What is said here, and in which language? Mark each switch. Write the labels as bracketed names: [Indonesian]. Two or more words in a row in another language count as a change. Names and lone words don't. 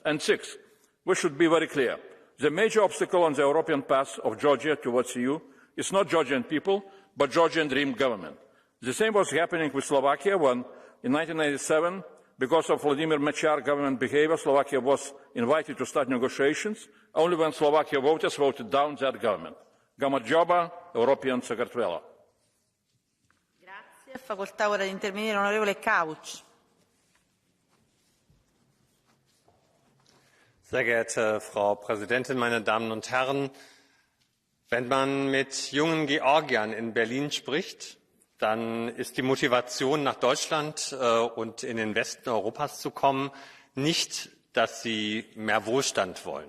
[English] And sixth, we should be very clear. The major obstacle on the European path of Georgia towards the EU is not Georgian people, but Georgian dream government. The same was happening with Slovakia when, in 1997, because of Vladimir Mečiar government behavior, Slovakia was invited to start negotiations, only when Slovakia voters voted down that government. Gamarjoba, European Secretariat. [Italian] Grazie. Facoltà ora di intervenire l'onorevole Couch. [German] Sehr geehrte Frau Präsidentin, meine Damen und Herren! Wenn man mit jungen Georgiern in Berlin spricht, dann ist die Motivation, nach Deutschland und in den Westen Europas zu kommen, nicht dass sie mehr Wohlstand wollen.